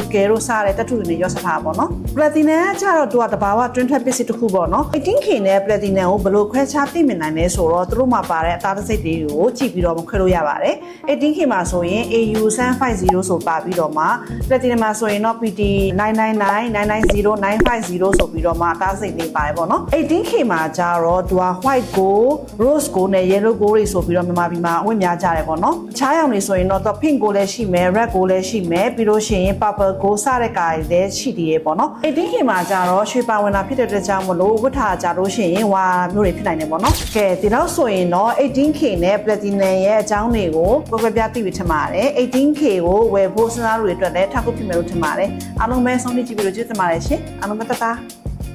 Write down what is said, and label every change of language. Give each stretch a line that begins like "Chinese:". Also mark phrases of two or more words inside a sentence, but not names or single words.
Burmese: ကယ်တို့စတဲ့တထုတွေနဲ့ရောစထားပါနော် platinum ကကြတော့သူကတဘာဝ
English: twin thread
Burmese: ပစ္စည်းတစ်ခုပေါ့နော် 18K နဲ့ platinum ကိုဘယ်လိုခွဲခြားသိမြင်နိုင်လဲဆိုတော့သူတို့မှာပါတဲ့အသားတစိတ်တွေကို ကြည့်ပြီးတော့ခွဲလို့ရပါတယ် 18K မှာဆိုရင် AU 750ဆိုပါပြီးတော့မှ platinum မှာဆိုရင်တော့ PT 999 990 950ဆိုပြီးတော့မှအသားစိတ်လေးပါတယ် ပေါ့နော် 18K မှာကြတော့သူက
English: white gold rose gold
Burmese: နဲ့
English: yellow gold
Burmese: တွေဆိုပြီးတော့မြန်မာပြည်မှာအဝတ်များကြတယ်ပေါ့နော်အခြားရောင်တွေဆိုရင်တော့
English: pink gold
Burmese: လည်းရှိမယ်
English: red gold
Burmese: လည်းရှိမယ်ပြီးလို့ရှိရင်
English: purple gold
Burmese: စတဲ့ကာတွေလည်းရှိသေးတယ်ပေါ့နော် 18K မှာကြတော့ရွှေပါဝင်တာဖြစ်တဲ့အတွက်ကြောင့်မလို့ဝတ်ထားကြလို့ရှိရင်ဝါမျိုးတွေဖြစ်နိုင်တယ်ပေါ့နော်ကဲဒီတော့ဆိုရင်တော့ 18K နဲ့ platinum ရဲ့အကြောင်းတွေကိုပြပြသိပြီးထင်ပါတယ် 18K ကိုဝယ်ဖို့စဉ်းစားလို့တွေအတွက်လည်းထောက်ကူဖြစ်မယ်လို့ထင်ပါတယ်အားလုံးပဲဆုံးဖြတ်ကြည့်ပြီးတော့ကျေးဇူးတင်ပါတယ်ရှင်အားလုံးပဲတတား